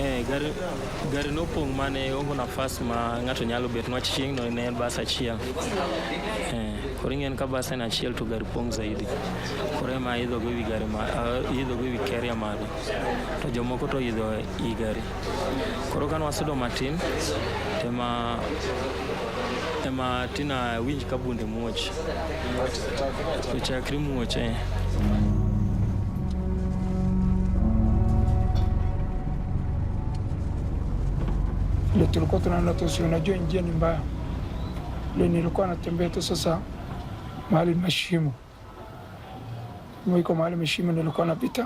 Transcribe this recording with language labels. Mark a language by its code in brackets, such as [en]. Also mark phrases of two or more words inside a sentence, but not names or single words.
[luo] gari no pong mane ongo nafas ma ngato nyalo bet no chieng no ne bas achiel koringen ka bas en achiel to gari pong zaidi kore ma idho go wi gari ma idho go wi carrier malo to jomoko to idho i gari koro kan wasudo matin ema tina winj kabunde muoch to chakri muoch [sw] Ile tulikuwa tunaenda tu, unajua njia ni mbaya. Ile nilikuwa natembea tu sasa mahali mashimo. Mwiko mahali mashimo nilikuwa napita.